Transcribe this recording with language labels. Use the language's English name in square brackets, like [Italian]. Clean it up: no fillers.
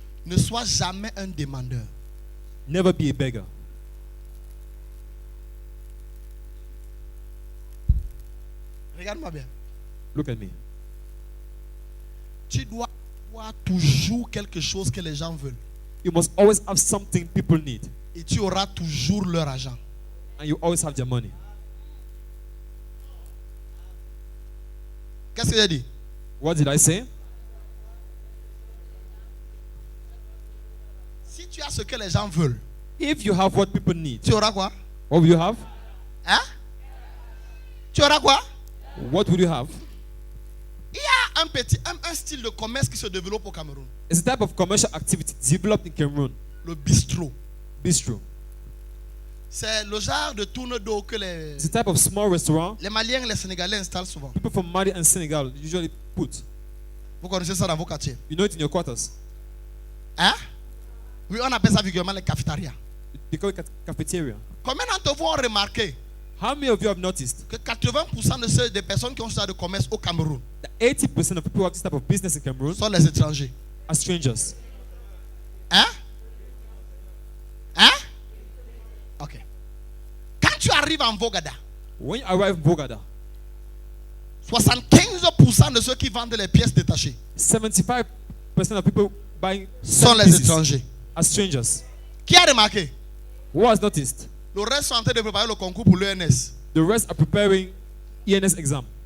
[French] ne sois jamais un demandeur. [English] never be a beggar. [French] Regarde-moi bien. [English] Look at me. [French] Tu dois avoir toujours quelque chose que les gens veulent. [English] You must always have something people need, [French] Et tu auras toujours leur argent. [English] and you always have their money. [French] Qu'est-ce que j'ai dit? [English] What did I say? [French] Si tu as ce que les gens veulent, [English] If you have what people need, [French] tu auras quoi? [English] what will you have? [French] Hein? Tu auras quoi? [English] What will you have? [French] Il y a un style de commerce qui se développe au Cameroun. [English] It's a type of commercial activity developed in Cameroon. [French] Le bistrot. [English] Bistro. [French] C'est le genre de tourne d'eau que [English] It's a type of small restaurant [French] les Maliens et les Sénégalais installent souvent. [English] people from Mali and Senegal usually put. [French] Vous connaissez ça dans vos quartiers? [English] You know it in your quarters. [French] Hein? Oui, on appelle ça vulgairement les cafétérias. [English] They call it cafeteria. [French] Combien d'entre vous ont remarqué [English] How many of you have noticed [French] que 80% des personnes qui ont ce genre de commerce au Cameroun [English] that 80% of people who have this type of business in Cameroon [French] sont les étrangers? [English] are strangers? [French] Hein? Hein? Ok. Quand tu arrives en Vogada, [English] When you arrive in Bogada, [French] 75% de ceux qui vendent les pièces détachées [English] 75% of people buying [French] sont les [English] pieces [French] étrangers. [English] are strangers. [French] Qui a remarqué? [English] Who has noticed? [French] Le reste sont en train de préparer le concours pour l'ENS. [English] The rest are preparing ENS exam.